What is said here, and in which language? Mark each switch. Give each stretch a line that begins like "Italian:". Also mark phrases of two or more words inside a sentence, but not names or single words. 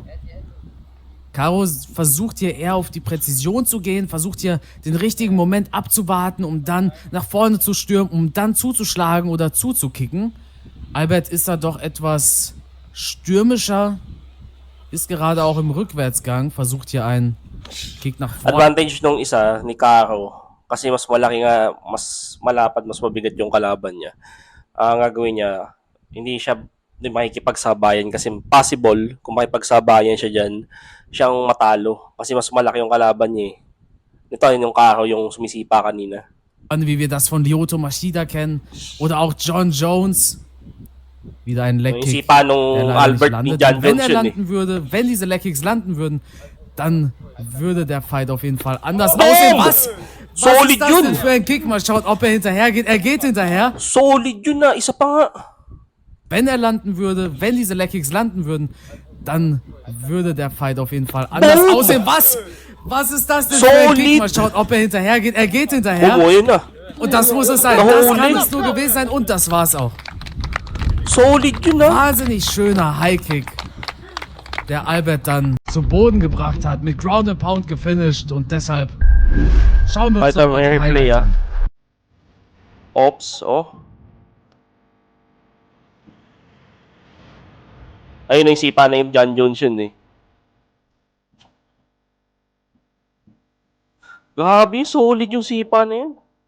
German: Karo versucht hier eher auf die Präzision zu gehen, versucht hier den richtigen Moment abzuwarten, um dann nach vorne zu stürmen, um dann zuzuschlagen oder zuzukicken. Albert ist da doch etwas stürmischer, ist gerade auch im Rückwärtsgang, versucht hier einen Kick nach vorne.
Filipino: Advantage nung isa ni Karo kasi mas malaki nga, mas malapad, mas mabigat yung kalaban niya. Ang gagawin niya, hindi siya makikipagsabayan kasi possible kung makipagsabayan siya dyan, siyang matalo kasi mas malaki yung kalaban niya. Ito yung Karo yung sumisipa kanina.
German: Wie wir das von Lyoto Machida kennen oder auch John Jones. Wieder ein Leg-Kick, der leider nicht landet. Wenn er landen würde, wenn diese Leg-Kicks landen würden, dann würde der Fight auf jeden Fall anders aussehen. Was ist das denn für ein Kick? Mal schauen, ob er hinterher geht. Er geht hinterher.
Filipino: Solid yun na, isa pa nga.
German: Wenn er landen würde, wenn diese Leg-Kicks landen würden, dann würde der Fight auf jeden Fall anders aussehen. Was ist das denn für ein Kick? Mal schauen, ob er hinterher geht. Er geht hinterher. Und das muss es sein. Das kann es nur gewesen sein und das war's auch.
Filipino: Solid yun na.
German: Wahnsinnig schöner High-Kick, der Albert dann zu Boden gebracht hat, mit
English: Ground and Pound
German: gefinished und deshalb schauen wir uns Replay, Ops, oh.
Filipino: Ayun yung sipa na yung John Jones yun eh. Grabe, solid yung sipa na yun.